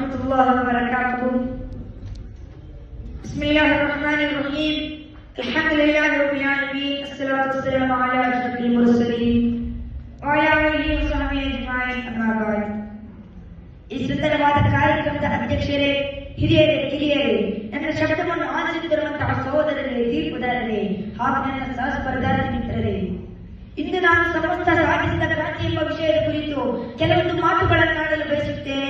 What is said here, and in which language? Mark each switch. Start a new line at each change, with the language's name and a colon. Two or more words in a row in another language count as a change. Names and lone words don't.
Arabic: الله وبركاته. بسم الله الرحمن الرحيم. الحمد لله رب العالمين. الصلاة والسلام على أشرف المرسلين وعلى آله وصحبه أجمعين. أما بعد.
Kannada: ಈ ಸುಂದರವಾದ ಕಾರ್ಯಕ್ರಮದ ಅಧ್ಯಕ್ಷರೇ, ಹಿರಿಯರೇ, ನನ್ನ ಶಬ್ದವನ್ನು ಆಲಿಸುತ್ತಿರುವಂತಹ ಸಹೋದರರೇ, ತೀರ್ಪುದಾರರೇ ಹಾಗೂ ನನ್ನ ಸಹಸ್ಪರ್ಧಾರ್ಥಿ ಮಿತ್ರರೇ, ಇಂದು ನಾನು ಸಮಸ್ತ ಸಾಧಿಸಿದ ಕ್ರಾಂತಿ ಎಂಬ ವಿಷಯದ ಕುರಿತು ಕೆಲವೊಂದು ಮಾತುಗಳನ್ನಾಡಲು ಬಯಸುತ್ತೇನೆ.